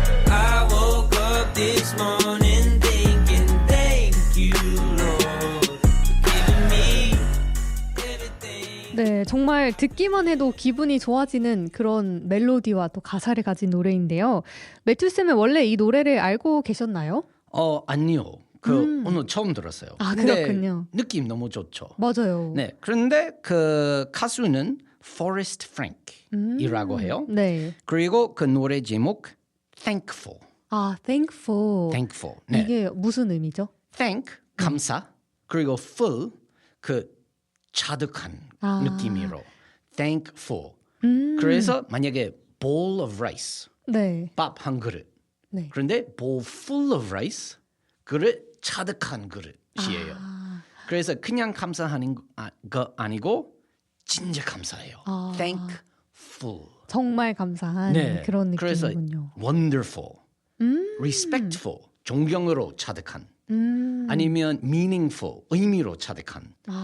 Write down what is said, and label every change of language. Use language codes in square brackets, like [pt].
[en] I woke up this morning thinking thank you, Lord, for giving me everything. [ko] 네, 정말 듣기만 해도 기분이 좋아지는 그런 멜로디와 또 가사를 가진 노래인데요. 매튜 쌤은 원래 이 노래를 알고 계셨나요? 아니요. 오늘 처음 들었어요. 아, 근데 그렇군요. 느낌 너무 좋죠. 맞아요. 네. 그런데 그 가수는 포레스트 프랭크이라고 해요. 네. 그리고 그 노래 제목 Thankful. [en] 아, thankful. Thankful. 네. [ko] 이게 무슨 의미죠? Thank 감사. 그리고 full 그 차득한 느낌으로 Thankful. 그래서 만약에 [en] bowl of rice [ko] 네. 밥 한 그릇. 네. 그런데 [en] bowl full of rice [ko] 그릇 차득한 그릇이에요. 그래서 그냥 감사하는 거 아니고 진짜 감사해요. [en] Thankful. [ko] 정말 감사한 네. 그런 그래서 느낌이군요. [en] wonderful, respectful, [ko] 존경으로 차득한, 아니면 meaningful, 의미로 차득한.